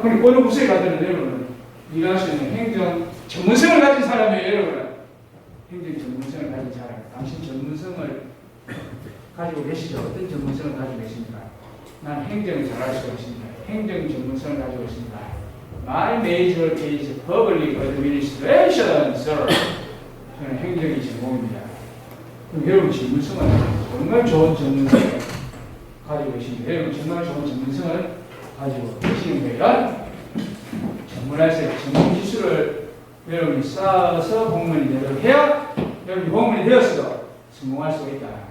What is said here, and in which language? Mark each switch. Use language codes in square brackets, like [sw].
[ko] 그리고 어느 부서에 가더라도 여러분은 일할 수 있는 행정 전문성을 가진 사람이에요, 여러분. 행정 전문성을 가진 사람. 당신 전문성을 가지고 계시죠? 어떤 전문성을 가지고 계십니까? 난 행정을 잘할 수가 있습니다. 행정 전문성을 가지고 있습니다. [en] My major is public administration, sir. [ko] 저는 행정이 전공입니다. 그럼 여러분 전문성은 정말 좋은 전문성을 가지고 계십니다. 여러분 정말 좋은 전문성을 가지고 계시는 거예요. 전문화에서 전문 기술을 여러분이 쌓아서 공무원이 되도록 해야 여러분이 공무원이 되었어도 성공할 수가 있다.